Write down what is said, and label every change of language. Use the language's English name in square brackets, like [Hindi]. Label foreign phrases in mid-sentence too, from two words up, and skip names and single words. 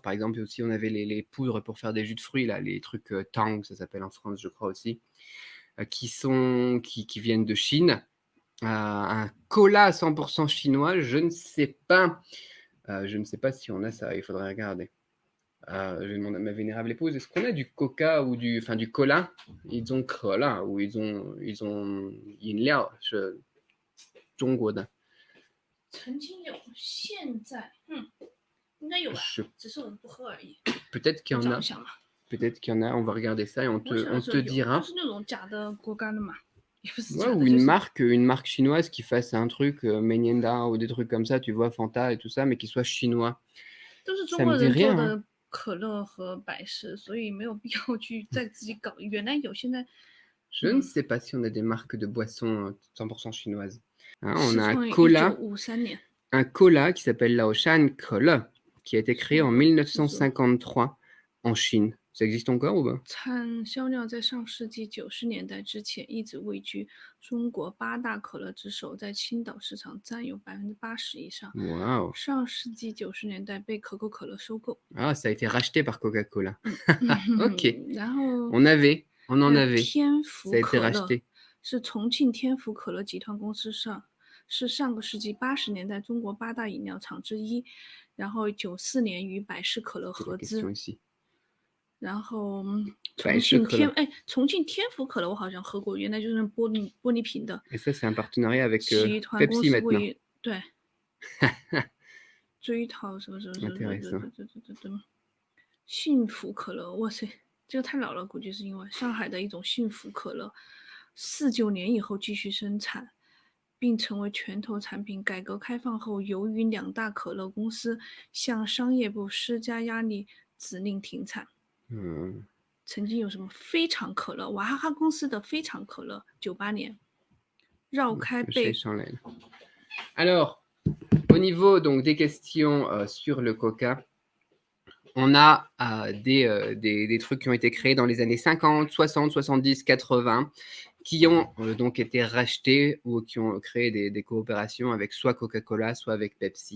[French] Par exemple, aussi, on avait les poudres pour faire des jus de fruits, là, les trucs Tang, ça s'appelle en France, je crois aussi, qui viennent de Chine. Un cola à 100% chinois, je ne sais pas. Je ne sais pas si on a ça, il faudrait regarder. Je vais demander à ma vénérable épouse, est-ce qu'on a du coca ou du cola? Ils ont cola ou ils ont [Chinese] 饮料是中国的。曾经有，现在应该有吧， [French] Je... [Chinese] 只是我们不喝而已。 [French] Peut-être qu'il y en a. Peut-être qu'il y en a, on va regarder ça et on te dira. [Chinese] 就是那种假的果干的嘛，也不是 [French] Ouais, [Chinese] 假 [French] ou [Chinese] 的，就是 [French] une marque chinoise qui fasse un truc, Menienda ou des trucs comme ça, tu vois, Fanta et tout ça, mais qui soit chinois. [Chinese] 都是中 [French] Ça me [Chinese] 国 [French] dit [Chinese] 人做 [French] rien, hein. [Chinese] 的可乐和百事，所以没有必要去再自己搞。原来有，现在 [French] Je ne sais pas si on a des marques de boissons 100% chinoises. Hein, on [Chinese] 始 [French] a [Chinese] 创于1953年， [French] un cola qui s'appelle Laoshan Cola, qui a été créé en [Chinese] 中国制作 [French] 1953 en Chine. Ça existe encore ou pas? [Chinese] 产销量在上世纪90年代之前一直位居中国8大可乐之首，在青岛市场占有80%以上。 [French] Waouh. [Chinese] 上世纪90年代被可口可乐收购。 [French] Ah, ça a été racheté par Coca-Cola. Ok. [Chinese] 然后 [French] On en [Chinese] 还有 [French] avait. [Chinese] 天 [French] Ça [Chinese] 福 [French] a été [Chinese] 可乐 [French] racheté. [Chinese] 是重庆天福可乐集团公司是上个世纪80年代中国8大饮料厂之一，然后94年与百事可乐 [French] C'est la [Chinese] 合 [French] question [Chinese] 资。 [French] ici. [Chinese] 然后百事可乐。重庆天福可乐我好像喝过，原来就是玻璃瓶的。 [French] Et ça, c'est un partenariat avec [Chinese] 集团公 [French] Pepsi [Chinese] 司 [French] maintenant. [Chinese] 会对追讨什么什么什么 [French] Intéressant. [Chinese] 幸福可乐，哇塞，这个太老了，估计是因为上海的一种幸福可乐，49年以后继续生产，并成为拳头产品。改革开放后，由于2大可乐公司向商业部施加压力，指令停产。曾经有什么非常可乐，娃哈哈公司的非常可乐，98年绕开被。 [French] Alors, au niveau donc des questions sur le coca, on a des trucs qui ont été créés dans les années 50, 60, 70, 80, qui ont donc été rachetés ou qui ont créé des coopérations avec soit Coca-Cola, soit avec Pepsi.